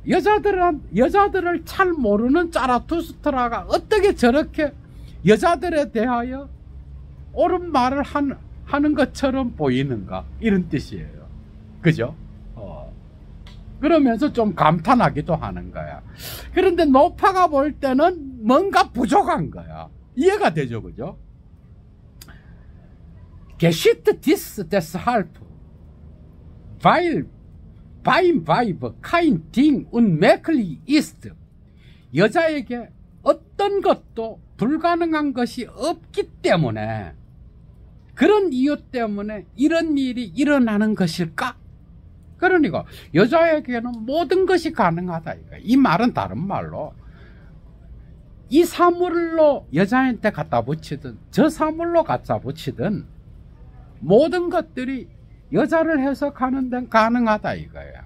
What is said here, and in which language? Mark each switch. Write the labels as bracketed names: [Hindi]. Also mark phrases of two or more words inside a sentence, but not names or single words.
[Korean] 여자들을 잘 모르는 자라투스트라가 어떻게 저렇게 여자들에 대하여 옳은 말을 하는 것처럼 보이는가, 이런 뜻이에요. 그죠? 그러면서 좀 감탄하기도 하는 거야. 그런데 노파가 볼 때는 뭔가 부족한 거야. 이해가 되죠? 그죠? [German] Geschieht dies deshalb, weil beim Weib kein Ding unmöglich ist. [Korean] 여자에게 어떤 것도 불가능한 것이 없기 때문에, 그런 이유 때문에 이런 일이 일어나는 것일까? 그러니까 여자에게는 모든 것이 가능하다. 이 말은 다른 말로 이 사물로 여자한테 갖다 붙이든 저 사물로 갖다 붙이든 모든 것들이 여자를 해석하는 데는 가능하다 이거야.